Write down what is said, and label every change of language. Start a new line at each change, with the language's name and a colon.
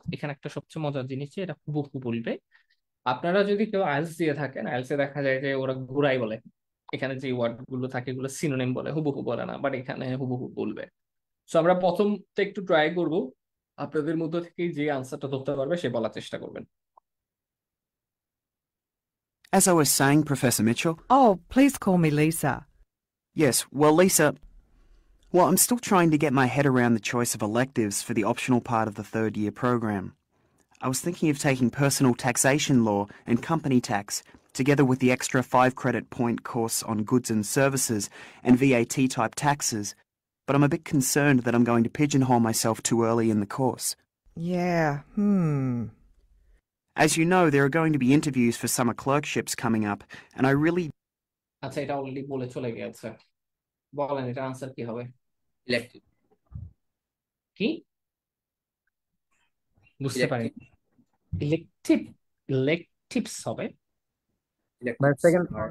Bangla: এখানে একটা সবচেয়ে মজার জিনিস যে এটা হুবহু বলবে। আপনারা যদি কেউ আইএলটিএস দিয়ে থাকেন, আইএলটিএস দেখা যায় যে ওরা ঘুরাই বলে, এখানে যে ওয়ার্ড গুলো থাকে এগুলো সিনোনিম বলে, হুবহু বলে না, বাট এখানে হুবহু বলবে। সো আমরা প্রথমটা একটু ট্রাই করব, আপনাদের মধ্যে থেকে যে আনসারটা ধরতে পারবে সে বলার চেষ্টা করবেন।
English: As I was saying, Professor Mitchell. Oh, please call me Lisa. Yes, well, Lisa, well, I'm still trying to get my head around the choice of electives for the optional part of the third year program. I was thinking of taking personal taxation law and company tax, together with the extra 5 credit point course on goods and services and VAT type taxes, but I'm a bit concerned that I'm going to pigeonhole myself too early in the course. Yeah, As you know, there are going to be interviews for summer clerkships coming up, and I really...
Bangla: আচ্ছা, এটা already বলে চলে গেছে, বলেন এটা answer কি হবে? Elective. কি বুঝতে পারি? ইলেকটিভ। ইলেকটিভ, ইলেকটিভস হবে। ভাই সেকেন্ড